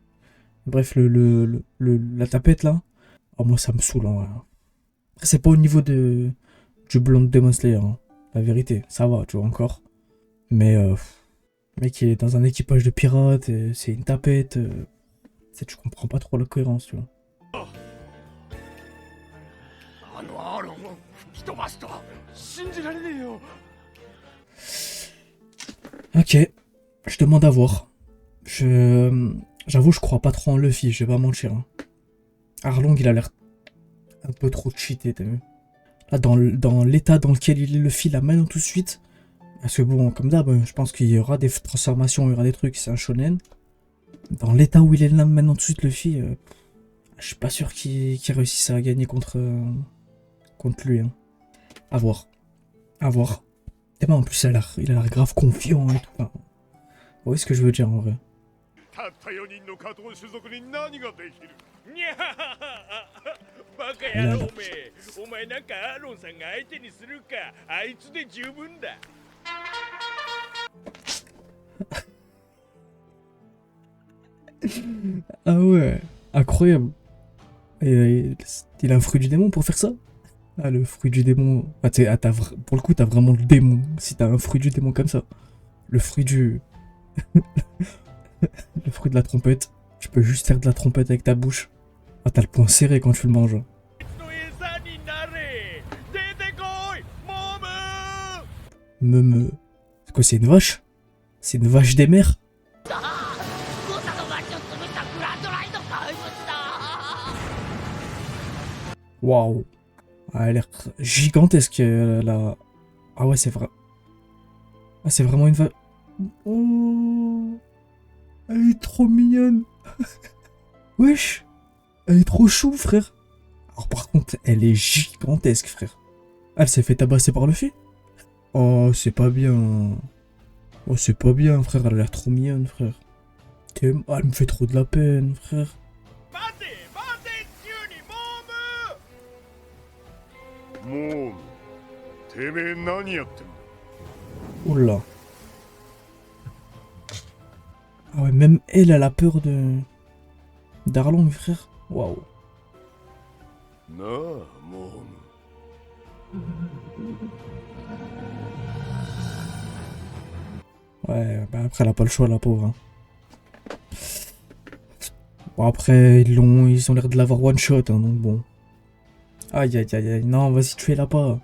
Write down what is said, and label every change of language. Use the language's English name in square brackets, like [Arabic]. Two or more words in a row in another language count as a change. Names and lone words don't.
[French] Bref, la tapette, là, oh, moi, ça me saoule, en vrai. Après, c'est pas au niveau du blond de Demon Slayer, hein. La vérité, ça va, tu vois, encore. Mais, mec, il est dans un équipage de pirates, c'est une tapette. Tu comprends pas trop la cohérence, tu vois. [Japanese] あのアーロンを吹き飛ばした信じられねえよ [French] Ok, je demande à voir. J'avoue, je crois pas trop en Luffy, je vais pas mentir. Hein. Arlong, il a l'air un peu trop cheaté, t'as vu? Là, dans l'état dans lequel il est, Luffy, la maintenant tout de suite. Parce que bon, comme d'hab, je pense qu'il y aura des transformations, il y aura des trucs, c'est un shonen. Dans l'état où il est là maintenant tout de suite, Luffy, je suis pas sûr qu'il réussisse à gagner contre lui. Hein. À voir. À voir. Et ben en plus, il a l'air grave confiant et tout. Enfin, vous voyez ce que je veux dire en vrai. [Japanese] たった4人の加藤種族に何ができるにゃバカ野郎めお前なんかアーロンさんが相手にするかあいつで十分だ [French] Ah ouais, incroyable. Et il a un fruit du démon pour faire ça? Ah, le fruit du démon. Ah, pour le coup, t'as vraiment le démon. Si t'as un fruit du démon comme ça. Le fruit du... le fruit de la trompette. Tu peux juste faire de la trompette avec ta bouche. Ah, t'as le poing serré quand tu le manges. Meme. C'est quoi, c'est une vache? C'est une vache des mers. [Japanese] 誤差の街を潰したグランドライド怪物だ。 [French] Waouh. Ah, elle a l'air gigantesque, là. Ah ouais, c'est vrai. Ah, c'est vraiment une vache. Oh. Elle est trop mignonne. Wesh. Elle est trop chou, frère. Alors par contre, elle est gigantesque, frère. Elle s'est fait tabasser par le fil. Oh, c'est pas bien. Oh, c'est pas bien, frère. Elle a l'air trop mignonne, frère. Elle me fait trop de la peine, frère. [Japanese] 待て待て急にモームモームてめえ何やってんの [French] Oula. Ah ouais, même elle, elle a peur de... d'Arlong, frère. Waouh. [Japanese] なあモーム [French] Ouais, bah après, elle a pas le choix, la pauvre. Hein. Bon, après, ils ont l'air de l'avoir one-shot, hein, donc bon. Aïe, aïe, aïe, aïe. Non, vas-y, tuez-la pas.